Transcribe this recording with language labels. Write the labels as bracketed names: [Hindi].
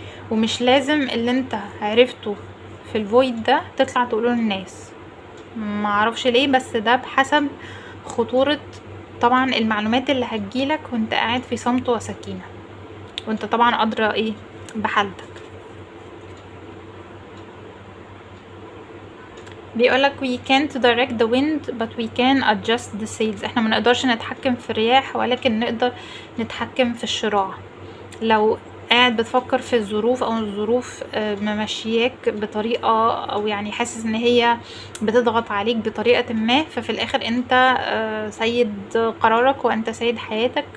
[Arabic] ومش لازم اللي انت عرفته في الفويد ده تطلع تقوله للناس. معرفش ليه، بس ده بحسب خطورة طبعا المعلومات اللي هتجيلك وانت قاعد في صمت وسكينة، وانت طبعا قادرة ايه بحالتك. بيقولك [English] we can't direct the wind but we can adjust the sails. [Arabic] احنا منقدرش نتحكم في الرياح ولكن نقدر نتحكم في الشراع. لو قاعد بتفكر في الظروف او الظروف ممشياك بطريقة او يعني حاسس ان هي بتضغط عليك بطريقة ما، ففي الاخر انت سيد قرارك وانت سيد حياتك.